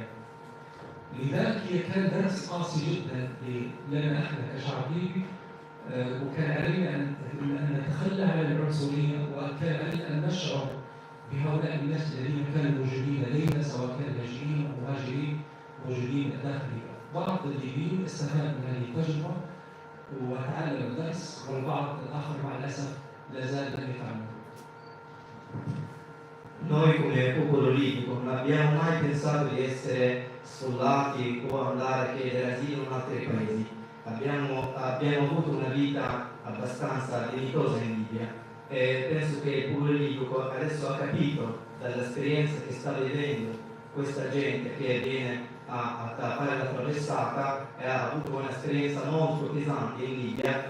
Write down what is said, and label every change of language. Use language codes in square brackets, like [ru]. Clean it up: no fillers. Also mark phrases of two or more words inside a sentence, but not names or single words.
[ar] لذلك هي كان درس قاسي جدا لنا احنا كشعب ليبي، وكان علينا ان نتخلى عن العنصريه، وكان علينا ان نشعر بهؤلاء الناس الذين كانوا موجودين لدينا سواء كانوا لاجئين او مهاجرين موجودين داخل ليبيا. بعض الليبيين استفاد من هذه التجربه وتعلم الدرس، والبعض الاخر مع الاسف لا زال لم يتعلم. [it] Noi come popolo libico non abbiamo mai pensato di essere sfollati o andare a chiedere asilo in altri paesi. Abbiamo avuto una vita abbastanza dignitosa in Libia e penso che il popolo libico adesso ha capito dall'esperienza che sta vivendo questa gente che viene a fare la traversata e ha avuto un'esperienza molto pesante in Libia.